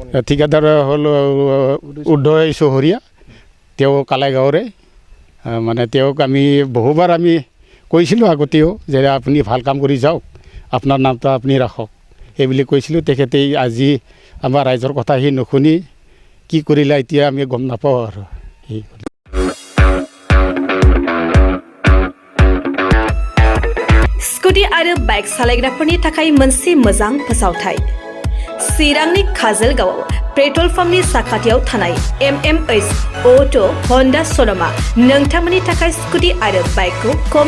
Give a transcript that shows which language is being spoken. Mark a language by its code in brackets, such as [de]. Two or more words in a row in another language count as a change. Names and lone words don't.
[as] ঠিকাদাৰ হ'ল উদয় চহৰীয়া তেওঁ কালাইগাঁৱৰে মানে তেওঁক আমি বহুবাৰ আমি কৈছিলোঁ আগতেও যে আপুনি ভাল কাম কৰি যাওক আপোনাৰ নামটো আপুনি ৰাখক সেইবুলি কৈছিলোঁ তেখেতে আজি আমাৰ ৰাইজৰ কথা সি নুশুনি কি কৰিলে এতিয়া আমি গম নাপাওঁ আৰু [brx] स्कुटी आरो बाइक सालायग्राफोरनि थाखाय मोनसे मोजां फोसावथाय चिरांनि काजलगावआव पेट्रल पाम्पनि साखाथियाव थानाय MMH अट' हन्डा श'रुमा नोंथांमोननि थाखाय स्कुटी आरो बाइकखौ खम